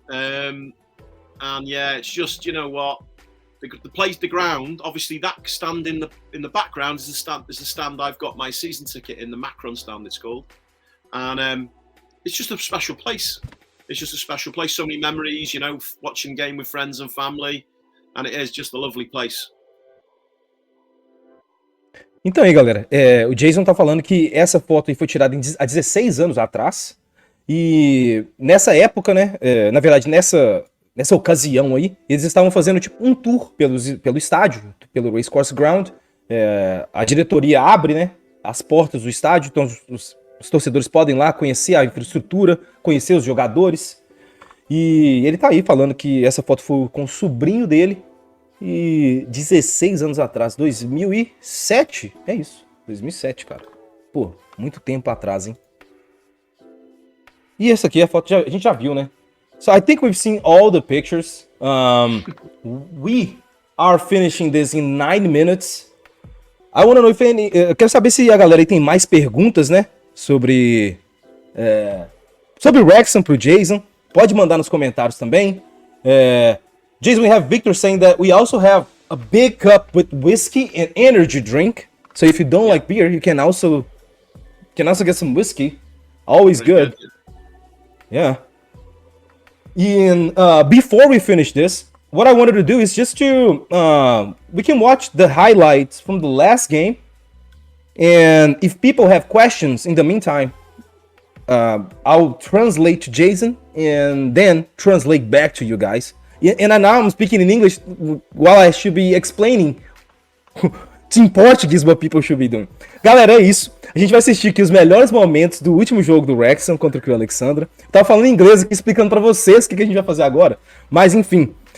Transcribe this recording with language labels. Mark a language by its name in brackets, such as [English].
[English] And yeah, it's just, the ground, obviously that stand in the background is the stand I've got my season ticket in, the Macron stand it's called. And it's just a special place. It's just a special place. So many memories, watching game with friends and family. And it is just a lovely place. [Portuguese] Então aí, galera, o Jason tá falando que essa foto aí foi tirada há 16 anos atrás. E nessa época, né, na verdade, nessa ocasião aí, eles estavam fazendo tipo um tour pelo estádio, pelo Racecourse Ground. A diretoria abre, né, as portas do estádio, então os torcedores podem ir lá conhecer a infraestrutura, conhecer os jogadores. E ele tá aí falando que essa foto foi com o sobrinho dele, e 16 anos atrás, 2007, é isso, 2007, cara. Pô, muito tempo atrás, hein? E essa aqui é a foto, a gente já viu, né? [English] So I think we've seen all the pictures. We are finishing this in 9 minutes. I want to know if [Portuguese] eu quero saber se a galera aí tem mais perguntas, né? Sobre Wrexham pro Jason. Pode mandar nos comentários também. [English] Jason, we have Victor saying that we also have a big cup with whiskey and energy drink. So if you don't like beer, you can also get some whiskey. Always good. Yeah. And before we finish this, what I wanted to do is just to we can watch the highlights from the last game, and if people have questions in the meantime, I'll translate to Jason and then translate back to you guys. And now I'm speaking in English while I should be explaining in Portuguese what people should be doing. [Portuguese] Galera, é isso. A gente vai assistir aqui os melhores momentos do último jogo do Wrexham contra o CLIQUE Alexandra. Tava falando em inglês aqui, explicando pra vocês o que a gente vai fazer agora. Mas, enfim.